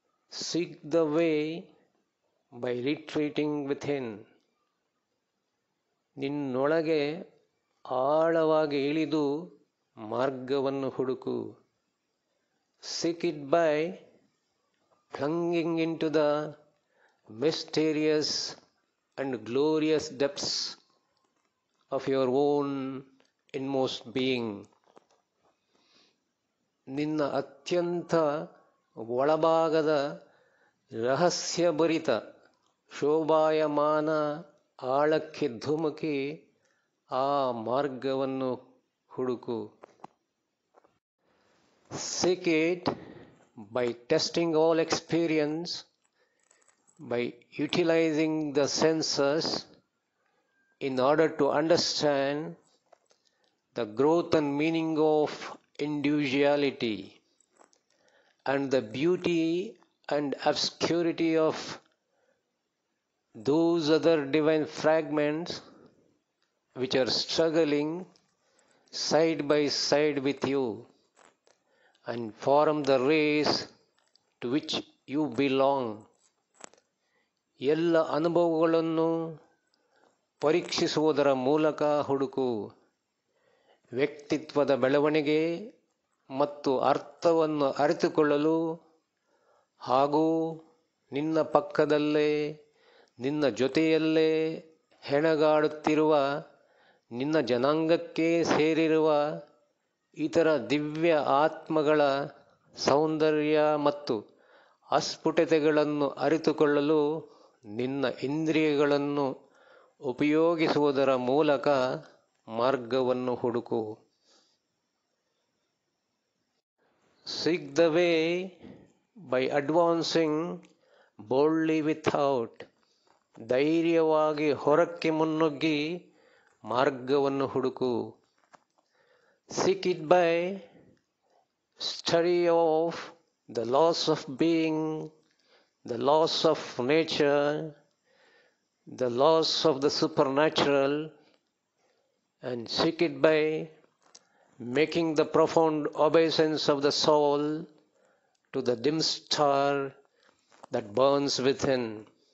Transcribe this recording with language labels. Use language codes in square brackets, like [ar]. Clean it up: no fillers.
[en] Seek the way by retreating within. [kn] ನಿನ್ನೊಳಗೆ ಆಳವಾಗಿ ಇಳಿದು ಮಾರ್ಗವನ್ನು ಹುಡುಕು. [en] Seek it by plunging into the mysterious and glorious depths of your own inmost being. [kn] ನಿನ್ನ ಅತ್ಯಂತ ಒಳಭಾಗದ ರಹಸ್ಯಭರಿತ ಶೋಭಾಯಮಾನ ಆಳಕ್ಕೆ ಧುಮುಕಿ ಆ ಮಾರ್ಗವನ್ನು ಹುಡುಕು. [en] Seek it by testing all experience, by utilizing the senses in order to understand the growth and meaning of individuality and the beauty and obscurity of those other divine fragments which are struggling side by side with you and form the race to which you belong. [kn] ಎಲ್ಲ ಅನುಭವಗಳನ್ನು ಪರೀಕ್ಷಿಸುವುದರ ಮೂಲಕ ಹುಡುಕು. ವ್ಯಕ್ತಿತ್ವದ ಬೆಳವಣಿಗೆ ಮತ್ತು ಅರ್ಥವನ್ನು ಅರಿತುಕೊಳ್ಳಲು ಹಾಗೂ ನಿನ್ನ ಪಕ್ಕದಲ್ಲೇ ನಿನ್ನ ಜೊತೆಯಲ್ಲೇ ಹೆಣಗಾಡುತ್ತಿರುವ ನಿನ್ನ ಜನಾಂಗಕ್ಕೆ ಸೇರಿರುವ ಇತರ ದಿವ್ಯ ಆತ್ಮಗಳ ಸೌಂದರ್ಯ ಮತ್ತು ಅಸ್ಫುಟತೆಗಳನ್ನು ಅರಿತುಕೊಳ್ಳಲು ನಿನ್ನ ಇಂದ್ರಿಯಗಳನ್ನು ಉಪಯೋಗಿಸುವುದರ ಮೂಲಕ ಮಾರ್ಗವನ್ನು ಹುಡುಕು. [en] Seek the way by advancing boldly without. [kn] ಧೈರ್ಯವಾಗಿ ಹೊರಕ್ಕೆ ಮುನ್ನುಗ್ಗಿ ಮಾರ್ಗವನ್ನು ಹುಡುಕು. [en] Seek it by study of the laws of being, the laws of nature, the laws of the supernatural, and seek it by making the profound obeisance of the soul to the dim star that burns within.